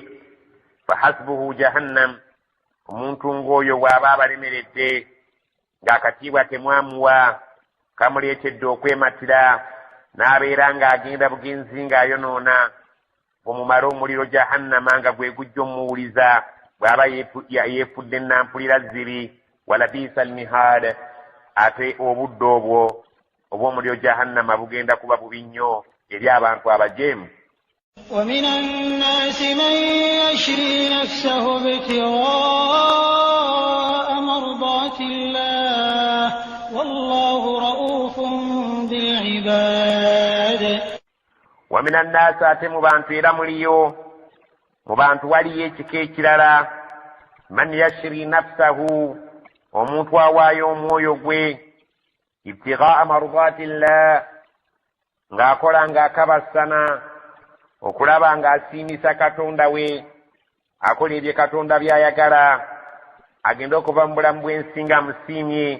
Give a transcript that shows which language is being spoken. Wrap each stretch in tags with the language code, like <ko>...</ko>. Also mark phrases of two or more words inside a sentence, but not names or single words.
<ar>فحسبه جهنم,</ar> <lg>omuntu ng'oyo bw'aba abalemeredde ng'akatiibwa temwamuwa kamuleetedde okwematira n'abeera ng'agenda bugenzi ng'ayonoona, bw'omumala omuliro jahannama nga gwe gujja omuwuliza bw'aba yeefudde ennampulira zziri.</lg> <ar>ولبئس المهاد, ate obudde obwo obw'omuliro jahannama bugenda kuba bubi nnyo eri abantu abajeemu. ومن الناس من يشري نفسه ابتغاء مرضات الله والله رؤوف بالعباد. ومن الناس</ar> <lg>ate mu bantu era muliyo, mu bantu waliyo ekika ekirala,</lg> <ar>من يشري نفسه,</ar> <lg>omuntu awaayo omwoyo gwe,</lg> <ar>ابتغاء مرضات الله,</ar> <lg>ng'akola ng'akabasana okulaba ng'asiimisa katonda we, akola ebye katonda by'ayagala, agenda okuva mu bulamu bw'ensi nga musiimye.</lg>